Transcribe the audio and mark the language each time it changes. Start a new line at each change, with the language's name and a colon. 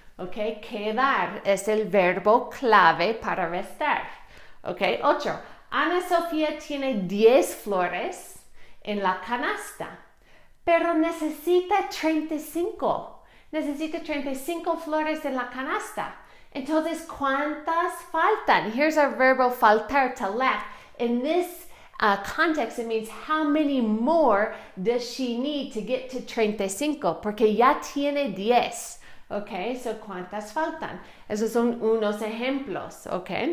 Spanish: Okay, quedar es el verbo clave para restar. Okay, 8. Ana Sofía tiene 10 flores en la canasta, pero necesita 35. Necesita 35 flores en la canasta. Entonces, ¿cuántas faltan?
English: Here's our verbo faltar, to lack. In this context, it means how many more does she need to get to 35?
Spanish: Porque ya tiene 10. Ok, so ¿cuántas faltan? Esos son unos ejemplos, ok.